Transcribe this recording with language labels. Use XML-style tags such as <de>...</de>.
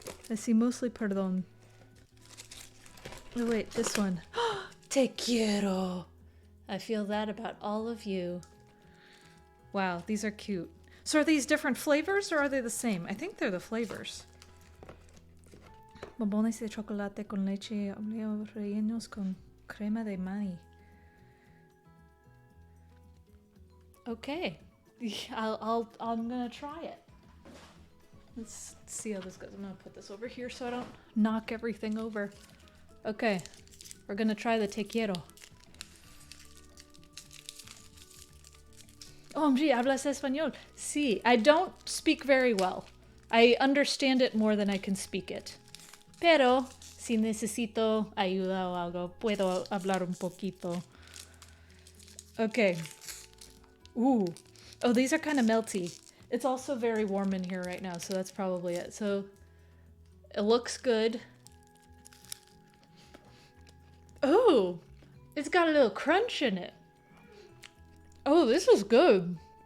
<en>I see mostly perdón. Oh wait, this one.</en> <es>Te quiero.</es> <en>I feel that about all of you. Wow, these are cute. So are these different flavors or are they the same? I think they're the flavors.</en> <es>Bombones de chocolate con leche rellenos con crema de maíz.</es> <en>Okay. I'm gonna try it. Let's see how this goes. I'm gonna put this over here so I don't knock everything over. Okay, we're gonna try the te quiero. OMG,</en> <es>hablas español? Sí,</es> <en>I don't speak very well. I understand it more than I can speak it.</en> <es>Pero, si necesito ayuda o algo, puedo hablar un poquito.</es> <en>Okay. Ooh. Oh, these are kind of melty. It's also very warm in here right now, so that's probably it. So, it looks good. Oh, it's got a little crunch in it. Oh, this is good.</en>